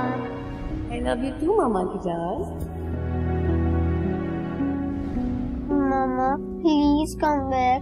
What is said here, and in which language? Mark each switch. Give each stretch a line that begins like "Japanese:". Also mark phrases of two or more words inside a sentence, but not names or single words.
English: I love you too,
Hindi: मामा की जान.
English: Mama, please come back.